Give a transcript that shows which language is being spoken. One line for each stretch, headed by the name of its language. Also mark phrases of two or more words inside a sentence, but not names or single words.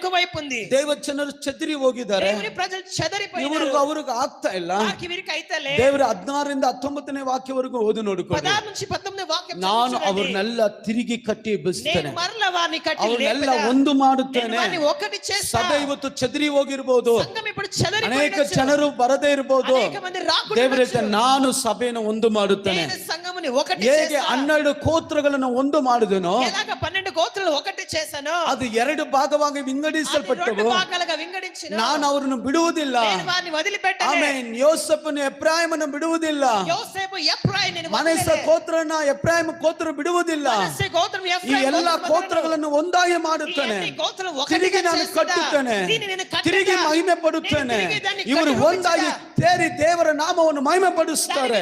Telugu: ఒక వైపు ఉంది.
Kannada: ದೇವಜನರು చెదిరి ಹೋಗಿದ್ದಾರೆ.
Telugu: దేవుని ప్రజలు చెదిరిపోయారు.
Kannada: ಅವ್ರಿಗೆ ಆಗ್ತಾ ಇಲ್ಲ.
Telugu: వీరికి అయితలే.
Kannada: ದೇವರ 16ರಿಂದ 19ನೇ ವಾಕ್ಯವರೆಗೂ ಓದಿ ನೋಡಿಕೊಳ್ಳಿ.
Telugu: 16 నుంచి 19ನೇ ವಾಕ್యం
Kannada: ನಾನು ಅವರನ್ನೆಲ್ಲ ತಿರುಗಿ ಕಟ್ಟಿ ಎಬ್ಬಿಸ್ತೇನೆ.
Telugu: నేను మరలా వారిని కట్టి
Kannada: ಅವರನ್ನೆಲ್ಲ ಒಂದು ಮಾಡುತ್ತೇನೆ.
Telugu: వారిని ఒకటి చేస్తా.
Kannada: ಸಭೆ ಇವತ್ತು చెదిరి ಹೋಗಿರಬಹುದು.
Telugu: సంఘం ఇప్పుడు చెదిరిపోయింది.
Kannada: ಅನೇಕ ಜನರು ಬರದೇ ಇರಬಹುದು.
Telugu: అనేక మంది రాకుండవచ్చు.
Kannada: ದೇವರೇ ನಾನು ಸಭೆಯನ್ನು ಒಂದು ಮಾಡುತ್ತೇನೆ.
Telugu: నేను సంఘముని ఒకటి
Kannada: ಹೇಗೆ
Telugu: చేస్తా.
Kannada: 12 ಗೋತ್ರಗಳನ್ನು ಒಂದು ಮಾಡಿದನೋ
Telugu: ఎలాగ 12 గోత్రాలు ఒకటి చేశానో
Kannada: ಅದು 2 ಭಾಗವಾಗಿ ವಿಂಗಡಿಸಲ್ಪಟ್ಟವು.
Telugu: 2 భాగాలుగా వింగడించిన
Kannada: ನಾನು ಅವರನ್ನು ಬಿಡುವುದಿಲ್ಲ. నేను వారిని వదిలిపెట్టను. ಆಮೆನ್. ಯೋಸೇಫನು ಎಫ್ರಾಯೀಮನನ್ನು ಬಿಡುವುದಿಲ್ಲ. ಯೋಸೇಫು ಎಫ್ರಾಯೀಮನನ್ನು ಮನಸ್ಸೆ ಗೋತ್ರನ ಎಫ್ರಾಯೀಮ ಗೋತ್ರ ಬಿಡುವುದಿಲ್ಲ. ಮನಸ್ಸೆ ಗೋತ್ರ ಈ ಎಫ್ರಾಯೀಮ ಎಲ್ಲ ಗೋತ್ರಗಳನ್ನು ಒಂದಾಗಿ ಮಾಡುತ್ತಾನೆ. ತಿರುಗಿ ನಾನು ಕಟ್ಟುತ್ತೇನೆ. ತಿರುಗಿ ಮಹಿಮೆ ಪಡುತ್ತೇನೆ. ಇವರು ಒಂದಾಗಿ ಸೇರಿ ದೇವರ ನಾಮವನ್ನು ಮಹಿಮೆ ಪಡಿಸುತ್ತಾರೆ.